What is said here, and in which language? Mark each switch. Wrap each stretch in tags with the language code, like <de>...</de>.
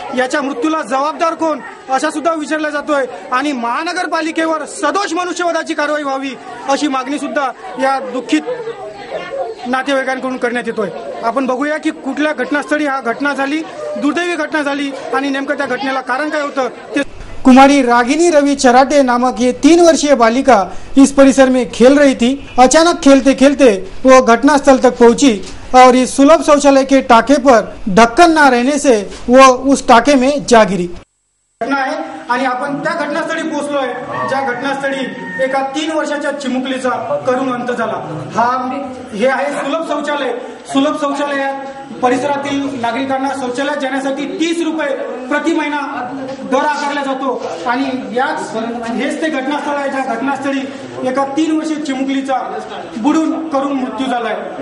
<mr>याच्या मृत्यूला जबाबदार कोण असा सुद्धा विचारला जातोय आणि महानगरपालिकेवर सदोष मनुष्यवधाची कारवाई व्हावी अशी मागणी सुद्धा या दुःखित नातेवाईकांकडून करण्यात येतोय। आपण बघूया की कुठल्या घटनास्थळी हा घटना झाली, दुर्दैवी घटना झाली आणि नेमकं त्या घटनेला कारण काय होतं ते।</mr> <hi>कुमारी रागिनी रवि चराटे नामक ये 3 वर्षीय बालिका इस परिसर में खेल रही थी। अचानक खेलते खेलते वो घटनास्थल तक पहुंची और इस सुलभ शौचालय के टाके पर ढक्कन न रहने से वो उस टाके में जा गिरी।</hi> <mr>घटना आहे आणि आपण त्या घटनास्थळी पोहोचलोय ज्या घटनास्थळी एका 3 वर्षाच्या चिमुकलीचा करुण अंत झाला। हे आहे सुलभ शौचालय। सुलभ शौचालयात परिसरातील नागरिकांना शौचालयात जाण्यासाठी 30 रुपये प्रति महिना दर आकारला जातो आणि हेच ते घटनास्थळ आहे ज्या घटनास्थळी एका 3 वर्षीय चिमुकलीचा बुडून करून मृत्यू झालाय।</mr>